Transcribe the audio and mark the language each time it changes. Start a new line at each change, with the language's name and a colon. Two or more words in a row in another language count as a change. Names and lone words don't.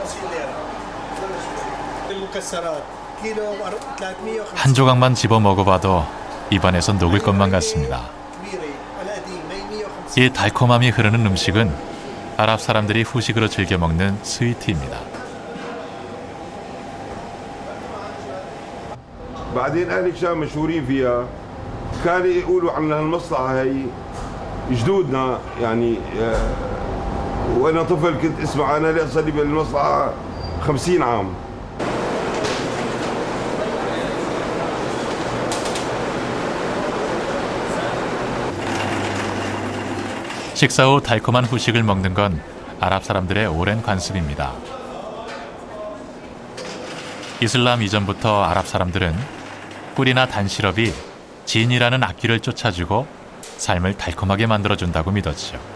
Korean: 한 조각만 집어 먹어봐도 입안에서 녹을 것만 같습니다. 이 달콤함이 흐르는 음식은 아랍 사람들이 후식으로 즐겨 먹는 스위트입니다.
Arabic: بعدين أهل الشام مشهورين فيها كانوا يقولوا عن هالمصلحة هي جدودنا يعني وأنا طفل كنت اسمع أنا لي صار لي بالمصلحة 50 عام.
Korean: 식사 후 달콤한 후식을 먹는 건 아랍 사람들의 오랜 관습입니다. 이슬람 이전부터 아랍 사람들은 꿀이나 단시럽이 진이라는 악귀를 쫓아주고 삶을 달콤하게 만들어준다고 믿었죠.